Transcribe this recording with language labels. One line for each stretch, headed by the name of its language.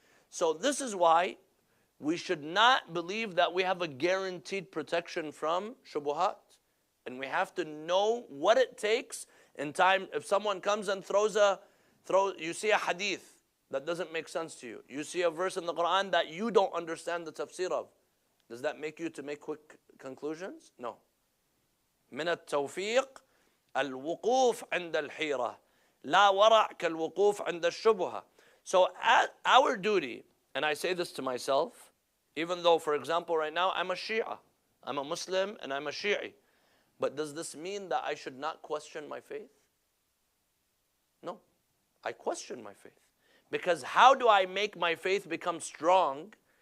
English: So this is why we should not believe that we have a guaranteed protection from shubuhat. And we have to know what it takes in time. If someone comes and you see a hadith that doesn't make sense to you. You see a verse in the Quran that you don't understand the tafsir of. Does that make you to make quick conclusions? No.
Arabic: من التوفيق الوقوف عند الحيرة لا ورع كالوقوف عند الشبهة.
English: So our duty, and I say this to myself, even though, for example, right now I'm a Shia, I'm a Muslim and I'm a Shi'i, but does this mean that I should not question my faith? No, I question my faith. Because how do I make my faith become strong?